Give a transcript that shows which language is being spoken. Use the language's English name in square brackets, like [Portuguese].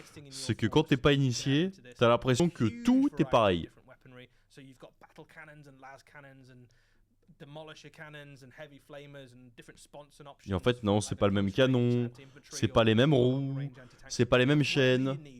[French] C'est que quand t'es pas initié, t'as l'impression que tout est pareil. [English] So you've got battle cannons and las cannons and demolisher cannons and heavy flamers and different sponsor options. [French] Et en fait, non, c'est pas le même canon, c'est pas les mêmes roues, c'est pas les mêmes chaînes.